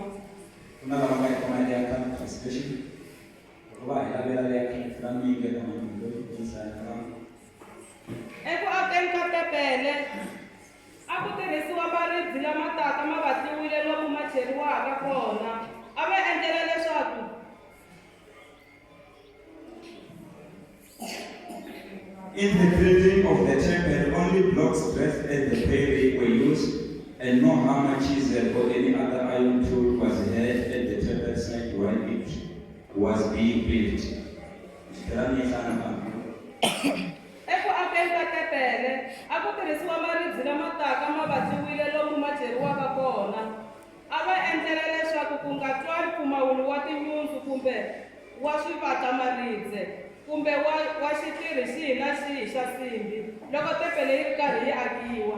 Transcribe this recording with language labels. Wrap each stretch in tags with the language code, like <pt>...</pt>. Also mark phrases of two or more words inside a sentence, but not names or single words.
<ts>Ku na lava nga yi khoma leya ka translation loko va hi lavela leya ka nyinge ka manyungu loyi yisayaka. Eku akeni ka tempele a ku tirhisiwa maribye lama taka ma vatliwile lomu ma cheriwaka kona. A va endlela leswaku</ts> <en>In the building of the temple, only blocks pressed at the quarry were used, and no hammer, chisel, or any other iron tool was had at the temple site while it was being built.</en> <ts>eku akeni ka tempele a ku tirhisiwa maribye lama taka ma vatliwile lomu ma cheriwaka kona. A va endlela leswaku ku nga twali mpfumawulo wa tinyungu kumbe wa swivata maribye kumbe wa xitirhi xihi na xihi xa sindi loko tempele yi ri karhi yi akiwa.</ts>